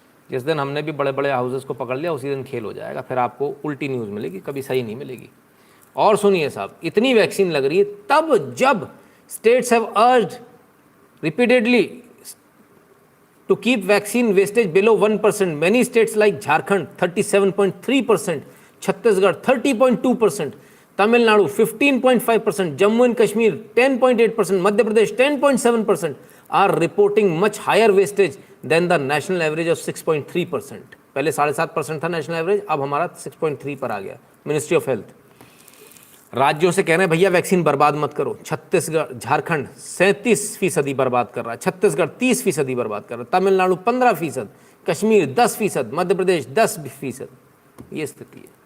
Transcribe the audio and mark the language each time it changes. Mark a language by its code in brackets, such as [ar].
[hi] जिस दिन हमने भी बड़े बड़े हाउसेस को पकड़ लिया, उसी दिन खेल हो जाएगा, फिर आपको उल्टी न्यूज़ मिलेगी, कभी सही नहीं मिलेगी। और सुनिए साहब, इतनी वैक्सीन लग रही है तब जब [en] States have urged repeatedly to keep vaccine wastage below 1%. Many states like Jharkhand 37.3%, Chhattisgarh 30.2%, Tamil Nadu 15.5%, Jammu and Kashmir 10.8%, Madhya Pradesh 10.7% are reporting much higher wastage than the national average of 6.3%. [hi] पहले 7.5% था national average, अब हमारा 6.3 पर आ गया। Ministry of health राज्यों से कह रहे हैं भैया वैक्सीन बर्बाद मत करो। छत्तीसगढ़, झारखंड 37% बर्बाद कर रहा है, छत्तीसगढ़ 30% बर्बाद कर रहा है, तमिलनाडु 15%, कश्मीर 10%, मध्य प्रदेश 10%। ये स्थिति है।